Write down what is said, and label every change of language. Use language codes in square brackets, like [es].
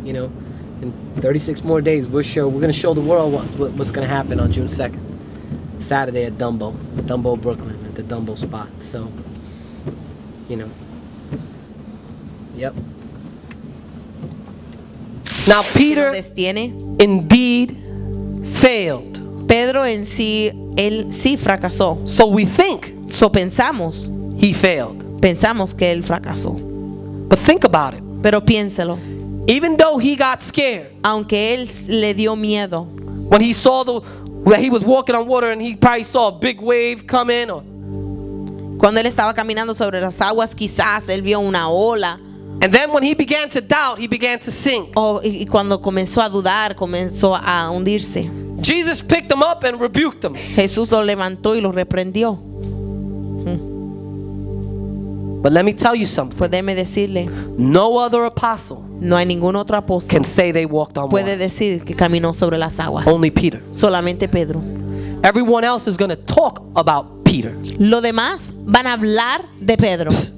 [en] You know, in 36 more days, we're going to show the world what's going to happen on June 2nd, Saturday at Dumbo, Brooklyn, at the Dumbo spot. So, you know. Yep. Now Peter indeed failed. [es] Pedro en sí, él sí fracasó. [en] So we think [es] Pensamos [en] he failed. [es] Pensamos que él fracasó. [en] But think about it. [es] Pero piénselo. [en] Even though he got scared, [es] Aunque él le dio miedo, [en] when he saw that he was walking on water and he probably saw a big wave come in, or [es] cuando él estaba caminando sobre las aguas, quizás él vio una ola. [en] and then when he began to doubt, he began to sink. [es] Y cuando comenzó a dudar, comenzó a hundirse. [en] Jesus picked him up and rebuked him. [es] Jesús lo levantó y lo reprendió. [en] But let me tell you something. [es] Pues déjeme decirle, [en] No other apostle [es] no hay ningún otro apóstol [en] can say they walked on [es] puede [en] water. [es] decir que caminó sobre las aguas. [en] Only Peter. [es] Solamente Pedro. [en] Everyone else is going to talk about Peter. [es] Lo demás van a hablar de Pedro.